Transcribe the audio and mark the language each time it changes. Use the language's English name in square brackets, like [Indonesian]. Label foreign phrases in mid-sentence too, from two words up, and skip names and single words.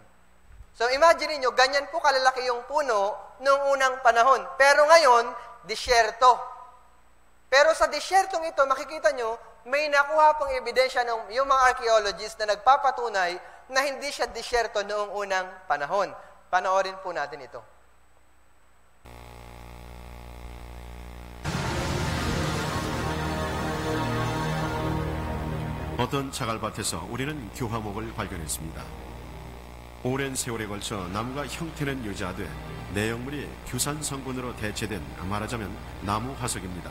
[English] So imagine [Filipino] niyo, ganyan po kalalaki yung puno noong unang panahon. Pero ngayon, disyerto. Pero sa disyertong ito, makikita nyo, may nakuha pong ebidensya ng yung mga archaeologists na nagpapatunay na hindi siya disyerto noong unang panahon. Panoorin po natin ito. [Korean] 어떤 자갈밭에서 우리는 교화목을 발견했습니다. 오랜 세월에 걸쳐 나무가 형태는 유지하되 내용물이 규산 성분으로 대체된 말하자면 나무 화석입니다.